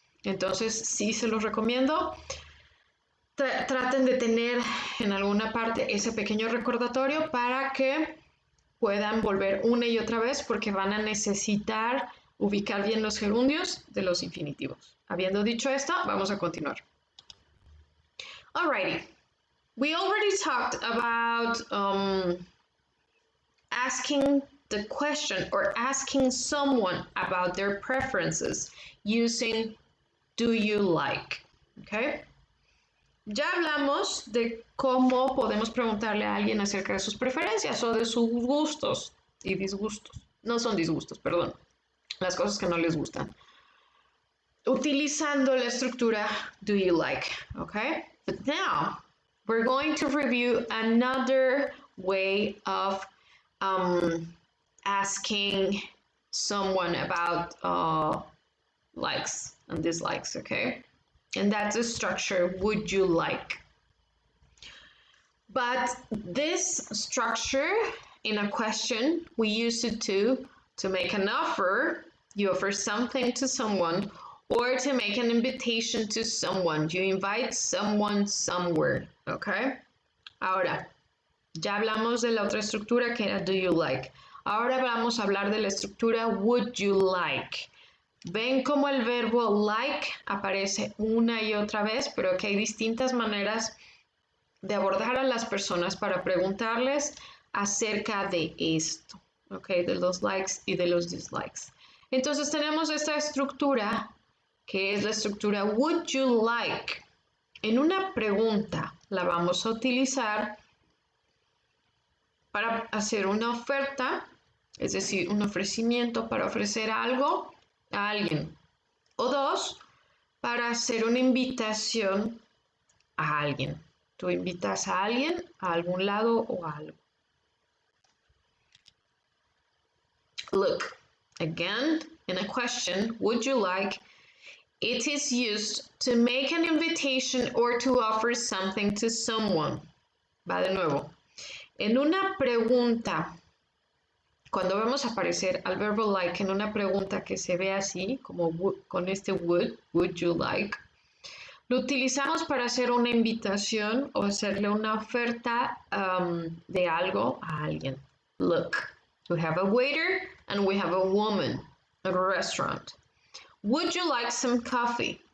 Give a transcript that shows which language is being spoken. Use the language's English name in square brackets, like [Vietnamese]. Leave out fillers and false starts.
[Spanish] Entonces, sí se los recomiendo. Traten de tener en alguna parte ese pequeño recordatorio para que puedan volver una y otra vez porque van a necesitar ubicar bien los gerundios de los infinitivos. Habiendo dicho esto, vamos a continuar. [English] Alrighty. We already talked about asking the question or asking someone about their preferences using do you like, okay? [Spanish] Ya hablamos de cómo podemos preguntarle a alguien acerca de sus preferencias o de sus gustos y disgustos. No son disgustos, perdón. Las cosas que no les gustan. Utilizando la estructura [English] do you like, okay? But now we're going to review another way of asking someone about likes and dislikes, okay? And that's the structure, would you like? But this structure in a question, we use it to make an offer. You offer something to someone, or to make an invitation to someone. You invite someone somewhere, okay? [Spanish] Ahora, ya hablamos de la otra estructura que era [English] do you like. [Spanish] Ahora vamos a hablar de la estructura [English] would you like. [Spanish] Ven cómo el verbo like aparece una y otra vez, pero que hay distintas maneras de abordar a las personas para preguntarles acerca de esto, ¿ok? De los likes y de los dislikes. Entonces tenemos esta estructura que es la estructura [English] would you like. [Spanish] En una pregunta la vamos a utilizar para hacer una oferta, es decir, un ofrecimiento para ofrecer algo a alguien. O dos, para hacer una invitación a alguien. Tú invitas a alguien a algún lado o a algo. [English] Look, again, in a question, would you like, it is used to make an invitation or to offer something to someone. [Spanish] Va de nuevo. En una pregunta, cuando vemos aparecer al verbo like en una pregunta que se ve así, como con este [English] would you like, [Spanish] lo utilizamos para hacer una invitación o hacerle una oferta de algo a alguien. [English] Look, we have a waiter and we have a woman at a restaurant. Would you like some coffee?